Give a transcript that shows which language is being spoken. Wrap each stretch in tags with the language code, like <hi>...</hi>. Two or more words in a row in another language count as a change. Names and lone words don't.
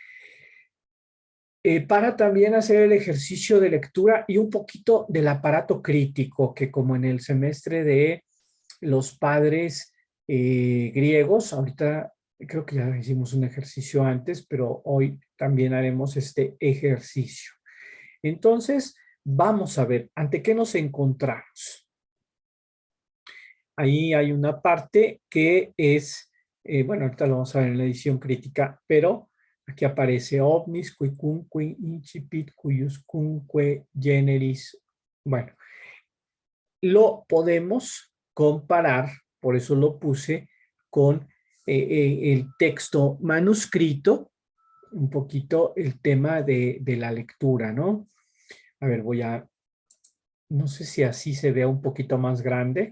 <es>Para también hacer el ejercicio de lectura y un poquito del aparato crítico, que como en el semestre de los padres griegos, ahorita creo que ya hicimos un ejercicio antes, pero hoy también haremos este ejercicio. Entonces, vamos a ver, ¿ante qué nos encontramos? Ahí hay una parte que es, bueno, ahorita lo vamos a ver en la edición crítica, pero aquí aparece</es> <la>omnis, quicunque, incipit, cuiuscunque, generis.</la> <es>Bueno, lo podemos comparar, por eso lo puse, con el texto manuscrito, un poquito el tema de la lectura, ¿no? A ver, no sé si así se vea un poquito más grande.</es>